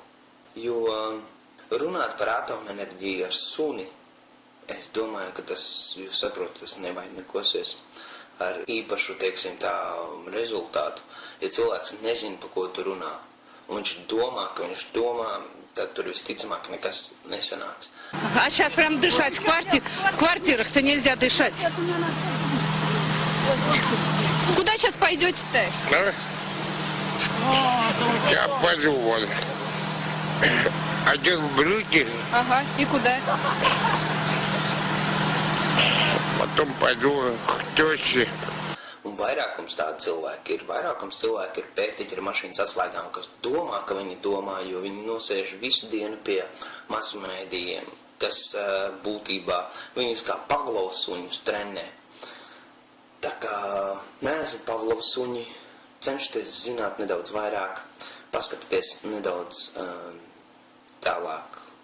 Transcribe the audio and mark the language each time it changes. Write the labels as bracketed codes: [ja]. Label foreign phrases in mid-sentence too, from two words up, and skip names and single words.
[lv] Jo runāt par atomenerģiju ar suni, es domāju, ka tas, jūs saprotat, tas nevainagosies ar īpašu, teiksim, tā rezultātu. Ja cilvēks nezina, pa ko tu runā, un viņš domā, ka viņš domā, tad tur visticamāk nekas nesanāks. [ru] А сейчас прям дышать в квартирах-то нельзя дышать. Куда сейчас пойдете-то? Я пойду вон. Один в брюки, Ага, и куда? потом пойду к теще. [lv] Un vairākums tādu cilvēku ir. Vairākums cilvēku ir pērtiķi ar mašīnas atslēgām, kas domā, ka viņi domā, jo viņi nosēž visu dienu pie masmēdījiem, kas būtībā viņus kā Pavlova suņus trenē. Tā kā neesat Pavlova suņi, cenšaties zināt nedaudz vairāk, paskatieties nedaudz tālāk.